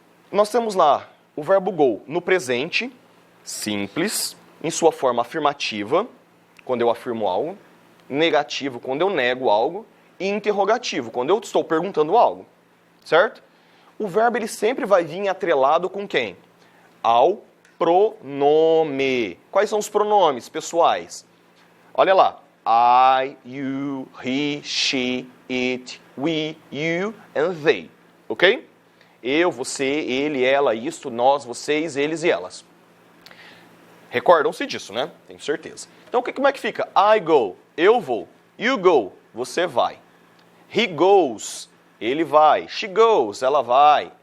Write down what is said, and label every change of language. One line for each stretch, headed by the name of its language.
Portuguese: Nós temos lá o verbo go no presente, simples, em sua forma afirmativa, quando eu afirmo algo, negativo, quando eu nego algo, e interrogativo, quando eu estou perguntando algo, certo? O verbo ele sempre vai vir atrelado com quem? Ao pronome. Quais são os pronomes pessoais? Olha lá.
English: I, you, he, she, it, we, you and they. Ok?
Portuguese: Eu, você, ele, ela, isto, nós, vocês, eles e elas. Recordam-se disso, né? Tenho certeza. Então, como é que fica?
English: I go,
Portuguese: eu vou.
English: You go,
Portuguese: você vai.
English: He goes,
Portuguese: ele vai.
English: She goes,
Portuguese: ela vai.